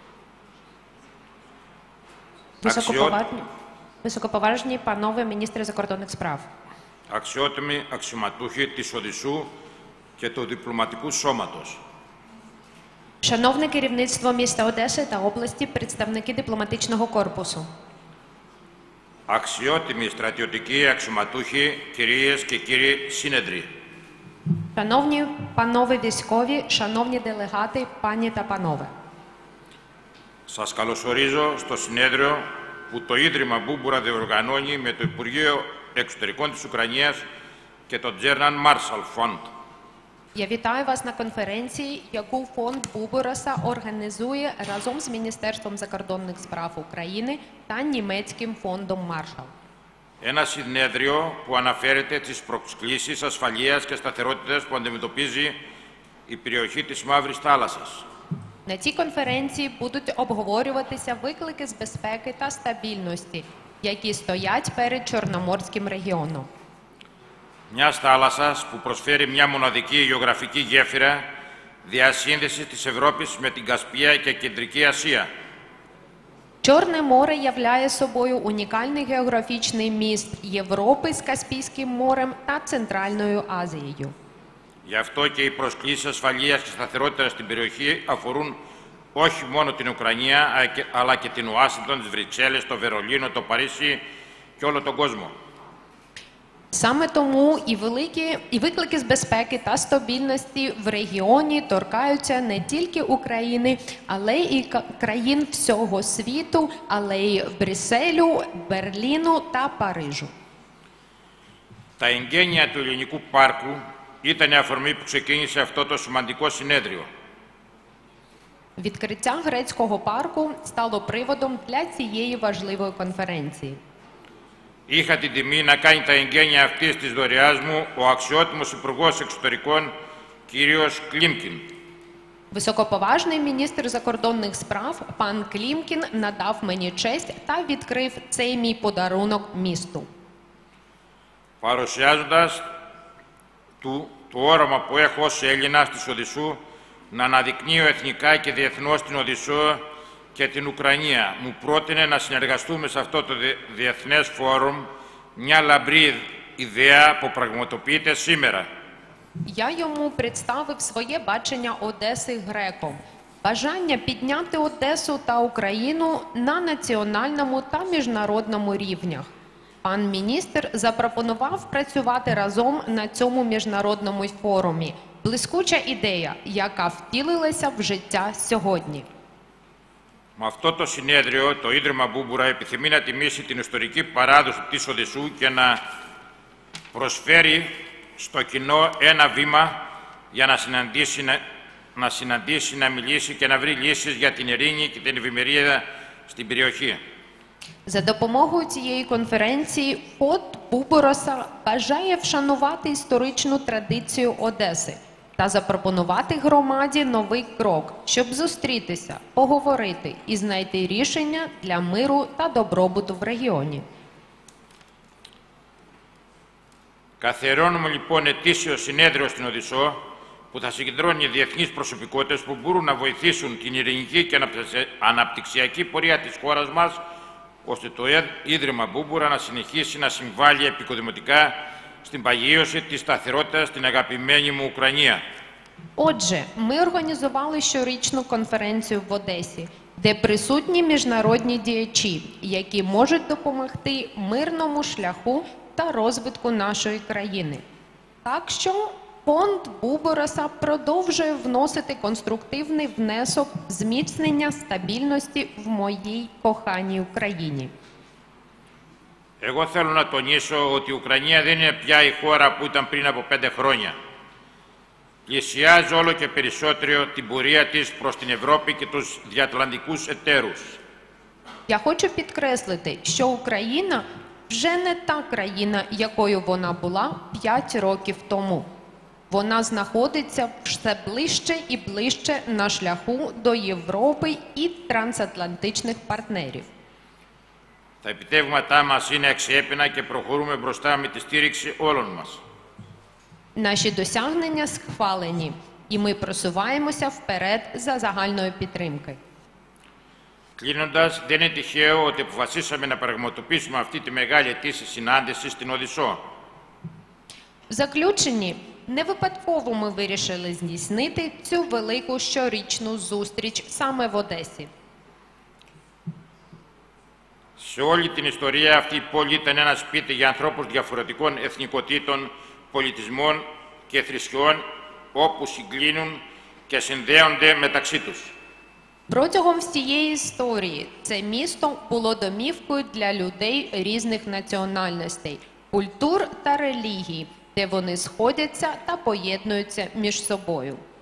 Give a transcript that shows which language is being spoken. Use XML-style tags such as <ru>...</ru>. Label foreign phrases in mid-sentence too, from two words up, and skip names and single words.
<uk>Високоповажні панове міністри закордонних справ,</uk> <el>αξιότιμοι αξιωματούχοι της Οδυσσού και του διπλωματικού σώματος,</el> <uk>шановне керівництво міста Одеси та області, представники дипломатичного корпусу,</uk> <el>αξιότιμοι στρατιωτικοί αξιωματούχοι, κυρίες και κύριοι σύνεδροι,</el> <uk>шановні панове військові, шановні делегати, пані та панове.</uk> <el>Σας καλωσορίζω στο συνέδριο που το Ίδρυμα Μπούμбουρα διοργανώνει με το Υπουργείο Εξωτερικών της Ουκρανίας και το German Marshall Fund.</el> <uk>Я вітаю вас на конференції, яку фонд Бумбураса організує разом з Міністерством закордонних справ України та німецьким фондом Маршалл.</uk> <el>Ένα συνέδριο που αναφέρεται στις προκλήσεις ασφαλείας και σταθερότητας που αντιμετωπίζει η περιοχή της Μαύρης Θάλασσας.</el> <uk>На цій конференції будуть обговорюватися виклики з безпеки та стабільності, які стоять перед Чорноморським регіоном.</uk> <el>Μιας θάλασσας που προσφέρει μια μοναδική γεωγραφική γέφυρα διασύνδεσης της Ευρώπης με την Κασπία και Κεντρική Ασία.</el> <uk>Чорне море являє собою унікальний географічний міст Європи з Каспійським морем та Центральною Азією.</uk> <el>Γι' αυτό και οι προσκλήσεις ασφαλείας και σταθερότητας στην περιοχή αφορούν όχι μόνο την Ουκρανία, αλλά και την Ουάσιγκτον, τις Βρυξέλλες, το Βερολίνο, το Παρίσι και όλο τον κόσμο.</el> <uk>Саме тому і виклики з безпеки та стабільності в регіоні торкаються не тільки України, але й країн всього світу, але й Брюсселю, Берліну та Парижу.</uk> <el>Τα εγγένεια του Ελληνικού Πάρκου ήταν η αφορμή που ξεκίνησε αυτό το σημαντικό συνέδριο.</el> <uk>Відкриття грецького парку стало приводом для цієї важливої конференції.</uk> <el>Είχα την τιμή να κάνει τα εγγένεια αυτής της δωρεάς μου ο αξιότιμος Υπουργός Εξωτερικών, κύριος Κλімкін.</el> <uk>Високоповажний міністр закордонних справ пан Клімкін надав мені честь та відкрив цей мій подарунок місту.</uk> <el>Παρουσιάζοντας το όραμα που έχω ως Έλληνας της Οδυσσού να αναδεικνύω εθνικά και διεθνώς την Οδυσσό και την Ουκρανία, μου πρότεινε να συνεργαστούμε σε αυτό το διεθνές φόρουμ, μια λαμπρή ιδέα που πραγματοποιείται σήμερα.</el> <uk>Я йому представив своє бачення Одеси греком. бажання підняти Одесу та Україну на національному та міжнародному рівнях. Пан міністр запропонував працювати разом на цьому міжнародному форумі. Блискуча ідея, яка втілилася в життя сьогодні.</uk> <el>Με αυτό το συνέδριο, το Ίδρυμα Μπούμбουρα επιθυμεί να τιμήσει την ιστορική παράδοση της Οδεσσού και να προσφέρει στο κοινό ένα βήμα για να συναντήσει, να μιλήσει και να βρει λύσεις για την ειρήνη και την ευημερία στην περιοχή.</el> <uk>За допомогою цієї конференції Фонд Бумбураса бажає вшанувати історичну традицію Одеси та запропонувати громаді новий крок, щоб зустрітися, поговорити і знайти рішення для миру та добробуту в регіоні.</uk> <el>Καθιερώνουμε λοιπόν ετήσιο συνέδριο στην Οδυσσό που θα συγκεντρώνει διεθνείς προσωπικότητες που μπορούν να βοηθήσουν την ειρηνική και αναπτυξιακή πορεία της χώρας μας, ώστε το Ίδρυμα Μπούμπουρα να συνεχίσει να συμβάλλει επικοδημοτικά στην παγίωση της σταθερότητας στην αγαπημένη μου Ουκρανία.</el> <uk>Отже, ми організували щорічну конференцію в Одесі, де присутні міжнародні діячі, які можуть допомогти мирному шляху та розвитку нашої країни. Так що фонд Бумбураса продовжує вносити конструктивний внесок в зміцнення стабільності в моїй коханій Україні.</uk> <el>Εγώ θέλω να τονίσω ότι η Ουκρανία δεν είναι πια η χώρα που ήταν πριν από 5 χρόνια. Πλησιάζει όλο και περισσότερο την πορεία της προς την Ευρώπη και τους διατλαντικούς εταίρους.</el> <uk>Я хочу підкреслити, що Україна вже не та країна, якою вона була 5 років тому. Вона знаходиться все ближче і ближче на шляху до Європи і трансатлантичних партнерів.</uk> <el>Τα επιτεύγματά μας είναι αξιέπαινα και προχωρούμε μπροστά με τη στήριξη όλων μας.</el> <uk>Наші досягнення схвалені, і ми просуваємося вперед за загальної підтримки.</uk> <el>Κλείνοντας, δεν είναι τυχαίο ότι αποφασίσαμε να πραγματοποιήσουμε αυτή τη μεγάλη ετήσια συνάντηση στην Οδυσσό.</el> <uk>В заключенні, не випадково ми вирішили здійснити цю велику щорічну зустріч саме в Одесі.</uk> <el>Σε όλη την ιστορία αυτή η πόλη ήταν ένα σπίτι για ανθρώπους διαφορετικών εθνικοτήτων, πολιτισμών και θρησκειών, όπου συγκλίνουν και συνδέονται μεταξύ τους.</el> <uk>Протягом всієї історії це місто було домівкою для людей різних національностей, культур та релігій, де вони сходяться та поєднуються між собою.</uk>